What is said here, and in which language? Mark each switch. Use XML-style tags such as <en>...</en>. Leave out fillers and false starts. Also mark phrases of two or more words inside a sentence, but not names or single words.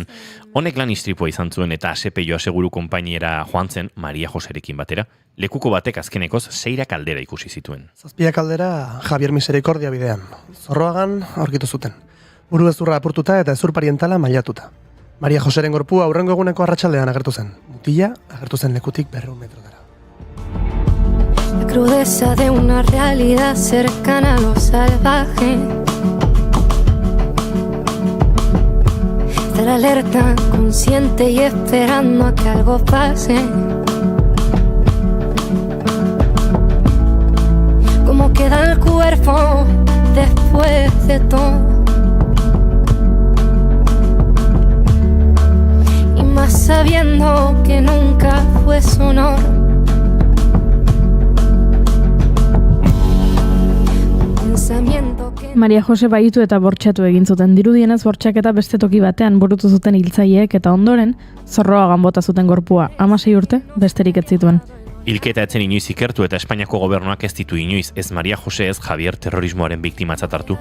<eu>Honek lan istripua izan zuen eta Asepeio aseguru konpainiera joan zen Maria Joserekin batera. Lekuko batek azkenekoz 6 kaldera ikusi zituen. 7 kaldera Javier Misericordia bidean. Zorroagan aurkitu zuten. Buru ezurra apurtuta eta ezur parientala mailatuta. Maria Joseren gorpua aurrengo eguneko arratsaldean agertu zen. Mutila agertu zen lekutik 200 metrotara.</eu> <es>La crudeza de una realidad cercana a lo salvaje. Estar alerta, consciente y esperando a que algo pase. Cómo queda el cuerpo después de todo. Y más sabiendo que nunca fue su honor.</es> <eu>Maria Jose bahitu eta bortxatu egin zuten. Dirudienez bortxaketa beste toki batean burutu zuten hiltzaileek eta ondoren Zorroagan bota zuten gorpua. 16 urte besterik ez zituen. Hilketa etzen inoiz ikertu eta Espainiako gobernuak ez ditu inoiz ez Maria Jose ez Javier terrorismoaren biktimatzat hartu.</eu>